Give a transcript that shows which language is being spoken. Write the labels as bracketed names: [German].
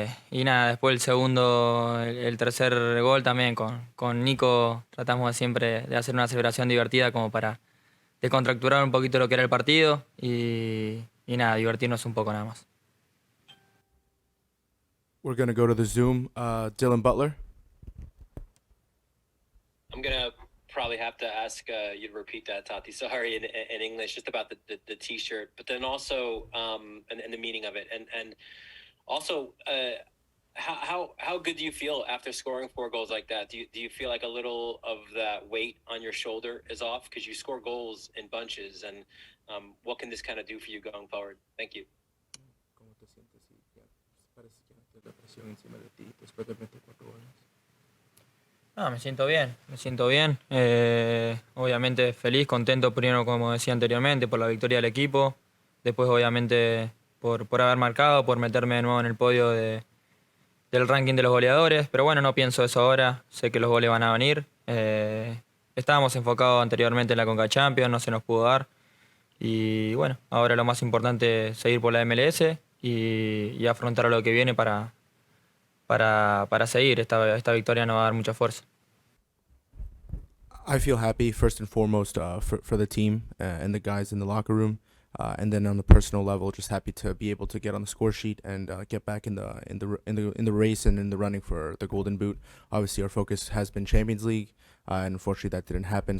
[Spanish] Y nada, después el tercer gol también con Nico tratamos siempre de hacer una celebración divertida como para descontracturar un poquito lo que era el partido y nada, divertirnos un poco nada más. [English] We're going to go to the Zoom. Dylan Butler. I'm going to probably have to ask you to repeat that, Taty. Sorry, in English, just about the T-shirt, but then also and the meaning of it. And also, how good do you feel after scoring 4 goals like that? Do you feel like a little of that weight on your shoulder is off? Because you score goals in bunches, and what can this kind of do for you going forward? Thank you. [Spanish] ¿Cómo te sientes? Ya parece que no tienes la presión encima de ti después de 24 goles. Me siento bien. Obviamente feliz, contento primero, como decía anteriormente, por la victoria del equipo. Después, obviamente, por haber marcado, por meterme de nuevo en el podio del ranking de los goleadores. Pero bueno, no pienso eso ahora. Sé que los goles van a venir. Estábamos enfocados anteriormente en la Conca Champions, no se nos pudo dar. Y bueno, ahora lo más importante es seguir por la MLS y afrontar lo que viene para seguir. Esta victoria nos va a dar mucha fuerza. [English] I feel happy first and foremost for the team and the guys in the locker room, and then on the personal level, just happy to be able to get on the score sheet and get back in the race and in the running for the Golden Boot. Obviously, our focus has been Champions League, and unfortunately that didn't happen.